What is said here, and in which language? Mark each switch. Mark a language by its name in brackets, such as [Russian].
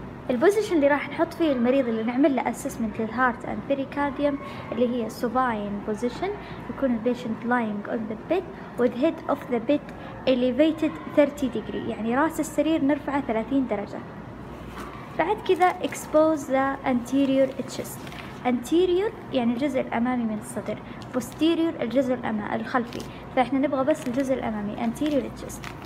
[Arabic] البوزيشن اللي راح نحط فيه المريض اللي نعمل له assessment للهارت اند بريكارديوم اللي هي supine position، يكون البيشنت [English] lying on the bed with head of the bed elevated 30 degree، [Arabic] يعني راس السرير نرفعه 30 درجة. بعد كذا [English] expose the anterior chest. [Arabic] anterior يعني الجزء الأمامي من الصدر، posterior الجزء الخلفي، فإحنا نبغى بس الجزء الأمامي anterior chest.